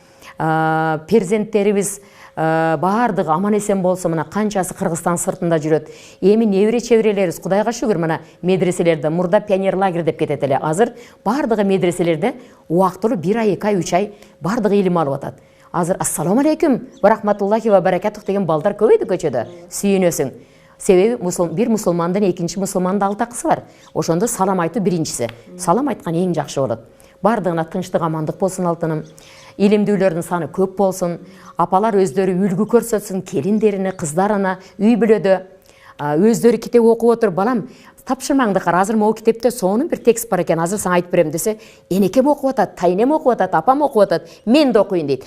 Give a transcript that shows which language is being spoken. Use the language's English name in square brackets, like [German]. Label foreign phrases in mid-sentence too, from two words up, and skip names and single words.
[Kyrgyz] Перзенттерибиз баардыгы аман эсен болсо, мына канчасы Кыргызстан сыртында жүрөт. Эми небере чеберелерибиз Кудайга шүгүр, мына медреселерде мурда [Russian] пионер лагерь [Kyrgyz] деп кетет эле. Азыр баардыгы медреселерде убактылуу 1 ай, 2 ай, 3 ай баардыгы илим алып атат. Азыр [Arabic] السلام عليكم ورحمة الله وبركاته [Kyrgyz] деген балдар көбөйдү көчөдө. Сүйүнөсүң. Себеби бир мусулмандын экинчи мусулмандын алтакысы бар. Ошондо салам айтуу биринчиси. Салам айткан эң жакшы болот. Баардыгына тынчтык, амандык болсун алтыным. Илимдүүлөрдүн саны көп болсун. Апалар өздөрү үлгү көрсөтсүн, келиндерине, кыздарына, үй бүлөдө өздөрү китеп окуп отуруп, балам, тапшырмаңды кара, азыр могу китепте сонун бир текст бар экен, азыр сага айтып берем десе, энекем окуп атат, тайнем окуп атат, апам окуп атат, мен да окуйын дейт.